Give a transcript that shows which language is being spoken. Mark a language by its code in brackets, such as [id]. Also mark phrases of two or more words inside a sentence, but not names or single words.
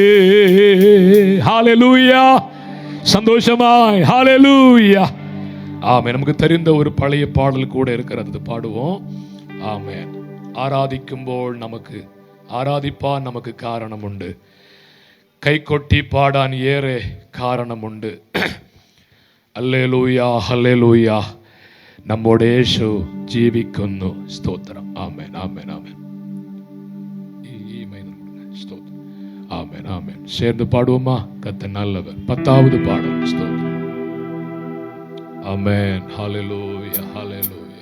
[ta] ஹல்லேலூயா. சந்தோஷமாய் ஹல்லேலூயா. ஆமென். நமக்கு தெரிந்த ஒரு பழைய பாடல் கூட இருக்கிறது, பாடுவோம். ஆமென். ஆராதிக்கும்போது ஆராதிப்பான் நமக்கு காரணம் உண்டு, கை கொட்டி பாடான் ஏறே காரணம் உண்டு. [ml] ഹല്ലേലൂയ ഹല്ലേലൂയ നമ്മുടെ യേശു ജീവിക്കുന്നു. സ്തോത്രം. ആമേൻ ആമേൻ ആമേൻ. ഈ മൈനർ സ്തോത്രം. ആമേൻ ആമേൻ. [ta] சேர்ந்து பாடுவோமா? கர்த்தர் நல்லவர். 10வது பாடல். ஸ்தோத்திரம். ஆமென். ஹல்லேலூயா ஹல்லேலூயா.